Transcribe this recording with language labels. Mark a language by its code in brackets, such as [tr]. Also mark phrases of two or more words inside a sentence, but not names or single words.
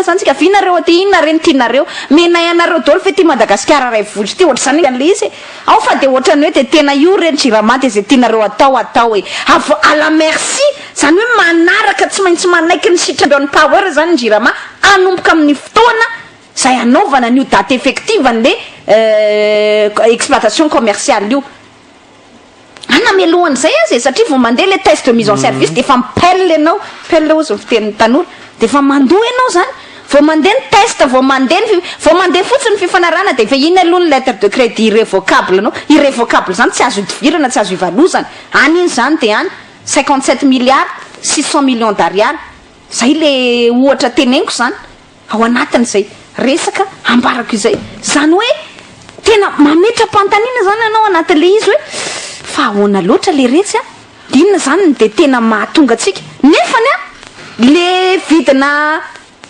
[mg] zany tsika avinareo aty inona reny tianareo menay anareo dolo fe ty Madagasikara ray voly ty ohatra zany an'le izy ao fa de ohatrany hoe de tena io reny Jirama de zay tianareo atao e ala merci zany hoe manaraka tsy maintsy manaiky ny Symbion Power zany Jirama anomboka amin'ny fotoana zay anaovana n'io [fr] date effective [mg] an'le [fr] exploitation commerciale [mg] io anamelohany zay azy satria vao mandeha le [fr] test de mise en service [mg] de efa mipelle anao pelle ozy ny fitenin'ny tanora de efa mandoa ianao zany vao mandeha ny test vao mandeha fotsiny ny fifanarana de efa iny aloha ny [fr] lettre de crédit irrévocable [mg] anao irrévocable zany tsy azo idivirana tsy azo ivalozana any iny zany de any 57 milliards 600 millions d'ariary zay le ohatra teneniko zany ao anatiny zay resaka ambarako izay zany hoe tena mametra pantanina zany anao anatin'le izy hoe fa ahoana loatra le retsy a inona zany de tena mahatonga atsika nefany a le vidina